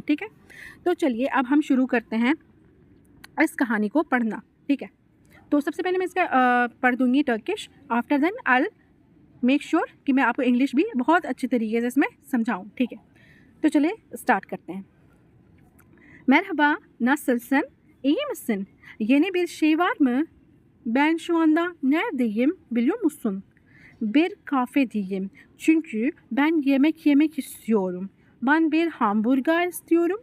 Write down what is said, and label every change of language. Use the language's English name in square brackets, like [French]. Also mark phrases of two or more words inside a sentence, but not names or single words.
[Hindi] ठीक है, तो चलिए अब हम शुरू करते हैं इस कहानी को पढ़ना। ठीक है, तो सबसे पहले मैं इसका पढ़ दूँगी टर्किश, [English] after then I make sure [Hindi] कि मैं आपको इंग्लिश भी बहुत अच्छी तरीके से इसमें समझाऊँ। ठीक है, तो चलिए स्टार्ट करते हैं। [Turkish] Merhaba, nasılsın? İyi misin? Yeni bir şey var mı? Ben şu anda neredeyim biliyor musun? Bir kafedeyim. Çünkü ben yemek yemek istiyorum. Ben bir hamburger istiyorum.